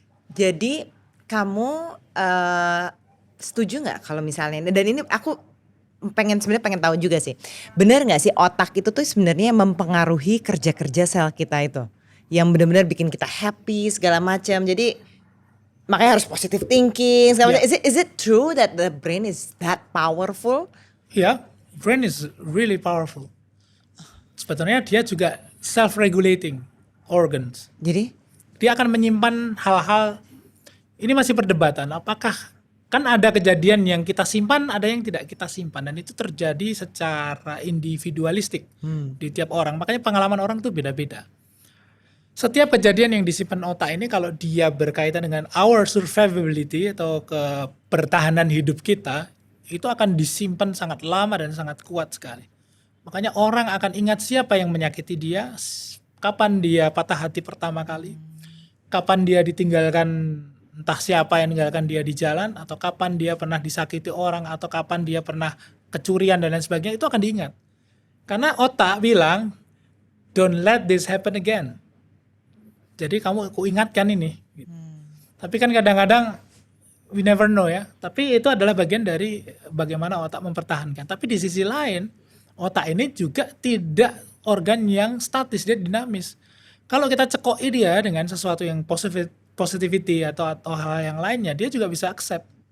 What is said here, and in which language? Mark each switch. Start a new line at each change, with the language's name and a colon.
Indonesian: Jadi kamu setuju nggak kalau misalnya, dan ini aku sebenarnya pengen tahu juga sih, benar nggak sih otak itu tuh sebenarnya mempengaruhi kerja-kerja sel kita itu, yang benar-benar bikin kita happy segala macam. Jadi makanya harus positive thinking segala macam.
English: Is it true that the brain is that powerful?
Indonesian: Ya,
English: brain is really powerful.
Indonesian: Sebetulnya dia juga
English: self-regulating organs.
Indonesian: Jadi Dia akan menyimpan hal-hal, ini masih perdebatan, apakah kan ada kejadian yang kita simpan, ada yang tidak kita simpan. Dan itu terjadi secara individualistik di tiap orang. Makanya pengalaman orang tuh beda-beda. Setiap kejadian yang disimpan otak ini kalau dia berkaitan dengan
English: our survivability
Indonesian: atau kebertahanan hidup kita, itu akan disimpan sangat lama dan sangat kuat sekali. Makanya orang akan ingat siapa yang menyakiti dia, kapan dia patah hati pertama kali, kapan dia ditinggalkan, entah siapa yang meninggalkan dia di jalan, atau kapan dia pernah disakiti orang, atau kapan dia pernah kecurian dan lain sebagainya, itu akan diingat. Karena otak bilang,
English: don't let this happen again.
Indonesian: Jadi kamu aku ingatkan ini. Tapi kan kadang-kadang
English: we never know
Indonesian: ya. Tapi itu adalah bagian dari bagaimana otak mempertahankan. Tapi di sisi lain, otak ini juga tidak organ yang statis, dia dinamis. Kalau kita cekoi dia dengan sesuatu yang positivity atau hal yang lainnya, dia juga bisa accept.